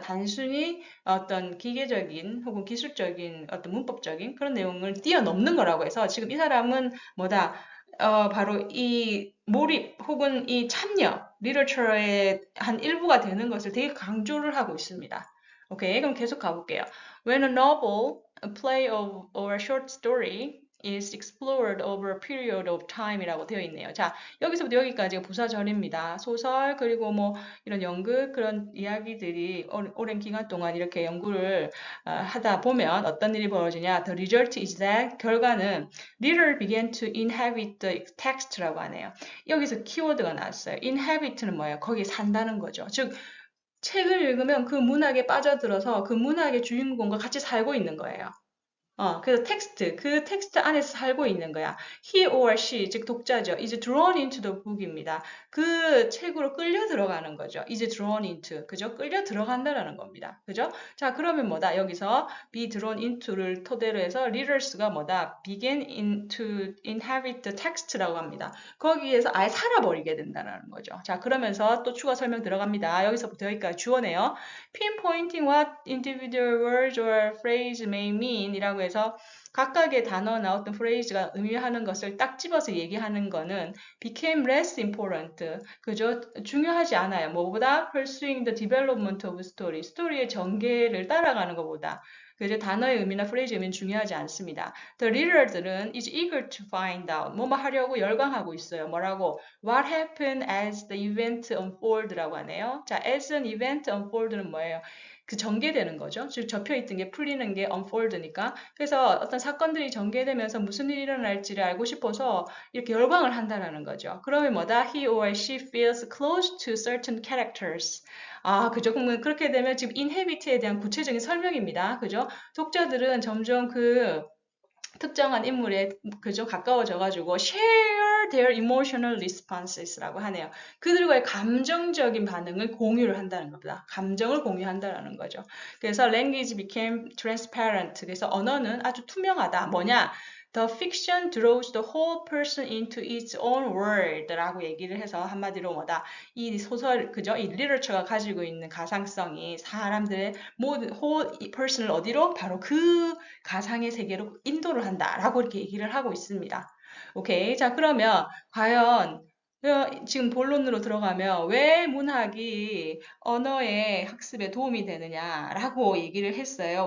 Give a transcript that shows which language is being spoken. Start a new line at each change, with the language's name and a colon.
Korean: 단순히 어떤 기계적인 혹은 기술적인 어떤 문법적인 그런 내용을 뛰어넘는 거라고 해서 지금 이 사람은 뭐다? 바로 이 몰입 혹은 이 참여, 리터처의 한 일부가 되는 것을 되게 강조를 하고 있습니다. 오케이, 그럼 계속 가볼게요.
English: When a novel, a play or a short story is explored over a period of time이라고 되어 있네요.
Korean: 자, 여기서부터 여기까지가 부사절입니다. 소설 그리고 뭐 이런 연극 그런 이야기들이 오랜 기간 동안 이렇게 연구를 하다 보면 어떤 일이 벌어지냐?
English: The result is that
Korean: 결과는
English: reader began to inhabit the text라고 하네요.
Korean: 여기서 키워드가 나왔어요. inhabit는 뭐예요? 거기에 산다는 거죠. 즉 책을 읽으면 그 문학에 빠져들어서 그 문학의 주인공과 같이 살고 있는 거예요. 그래서 그 텍스트 안에서 살고 있는 거야.
English: He or she,
Korean: 즉 독자죠.
English: is drawn into the book입니다.
Korean: 그 책으로 끌려 들어가는 거죠.
English: is drawn into, 그죠?
Korean: 끌려 들어간다라는 겁니다. 그죠? 자, 그러면 뭐다? 여기서
English: be drawn into
Korean: 를 토대로 해서 readers가 뭐다?
English: begin to inhabit the text라고 합니다.
Korean: 거기에서 아예 살아버리게 된다는 거죠. 자, 그러면서 또 추가 설명 들어갑니다. 여기서부터 여기까지 주어네요.
English: pinpointing what individual words or phrase may mean
Korean: 이라고 해서 각각의 단어나 어떤 phrase가 의미하는 것을 딱 집어서 얘기하는 거는
English: became less important.
Korean: 그죠? 중요하지 않아요. 뭐보다
English: pursuing the development of story.
Korean: 스토리의 전개를 따라가는 것보다. 그죠? 단어의 의미나 프레이즈 의미는 중요하지 않습니다.
English: The reader들은 is eager to find out.
Korean: 뭐뭐 하려고 열광하고 있어요. 뭐라고?
English: What happened as the event unfold라고 하네요.
Korean: 자,
English: as an event unfold
Korean: 는 뭐예요? 그 전개되는 거죠. 즉 접혀있던 게 풀리는 게 unfold니까. 그래서 어떤 사건들이 전개되면서 무슨 일이 일어날지를 알고 싶어서 이렇게 열광을 한다라는 거죠. 그러면 뭐다?
English: He or she feels close to certain characters.
Korean: 그죠. 그러면 그렇게 되면 지금 inhabit에 대한 구체적인 설명입니다. 그죠? 독자들은 점점 그 특정한 인물에 그죠 가까워져가지고
English: share their emotional responses
Korean: 라고 하네요. 그들과의 감정적인 반응을 공유를 한다는 겁니다. 감정을 공유한다라는 거죠.
English: 그래서 language became transparent.
Korean: 그래서 언어는 아주 투명하다. 뭐냐?
English: The fiction draws the whole person into its own world라고 얘기를 해서 한마디로 뭐다?
Korean: 이 소설, 그죠? 이 리터처가 가지고 있는 가상성이 사람들의 모든
English: whole person
Korean: 을 어디로? 바로 그 가상의 세계로 인도를 한다라고 이렇게 얘기를 하고 있습니다. 오케이. 자, 그러면 과연 지금 본론으로 들어가면 왜 문학이 언어의 학습에 도움이 되느냐라고 얘기를 했어요.